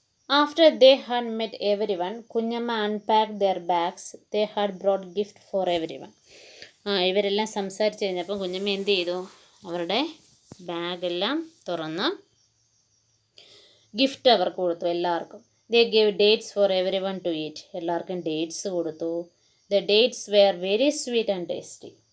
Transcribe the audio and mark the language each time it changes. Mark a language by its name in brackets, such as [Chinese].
[English] After they had met everyone, Kunjamma unpacked their bags. They had brought gift for everyone. [Malayalam] ഇവരെല്ലാം സംസാരിച്ച് കഴിഞ്ഞപ്പോൾ കുഞ്ഞമ്മ എന്ത് ചെയ്തു? അവരുടെ ബാഗെല്ലാം തുറന്ന് ഗിഫ്റ്റ് അവർക്ക് കൊടുത്തു എല്ലാവർക്കും. [English] They gave dates for everyone to eat. [Malayalam] എല്ലാവർക്കും ഡേറ്റ്സ് കൊടുത്തു. [English] The dates were very sweet and tasty.